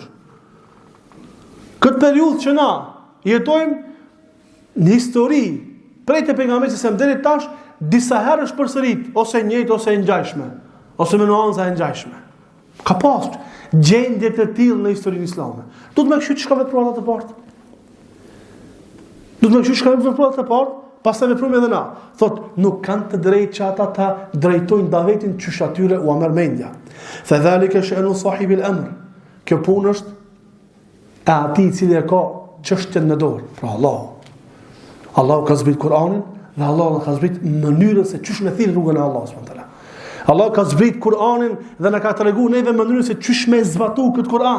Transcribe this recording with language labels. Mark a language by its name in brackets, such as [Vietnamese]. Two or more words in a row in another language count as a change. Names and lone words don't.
[Albanian] Këtë periudhë që na jetojmë në histori, prej të pejgamberit se deri tash, disa herë është përsërit, ose njëjtë ose e ngjashme, ose me nuanca e ngjashme. Ka pasur gjendje të tillë në historinë islame. Do të më kështu çka vetë provat të parë. Pastaj veprojmë edhe na. Thot, nuk kanë të drejtë që ata ta drejtojnë davetin çysh atyre u merr mendja. [Arabic] فذلك شأن صاحب الأمر. [Albanian] Kjo punë është e atij i cili e ka çështjen në dorë, pra Allahu ka zbrit Kur'anin dhe Allahu ka zbrit mënyrën se çysh me thirr rrugën e Allahut [Arabic] سبحانه وتعالى. [Albanian] Allah ka zbrit Kur'anin dhe na ka treguar neve mënyrën se çysh me zbatu këtë Kur'an.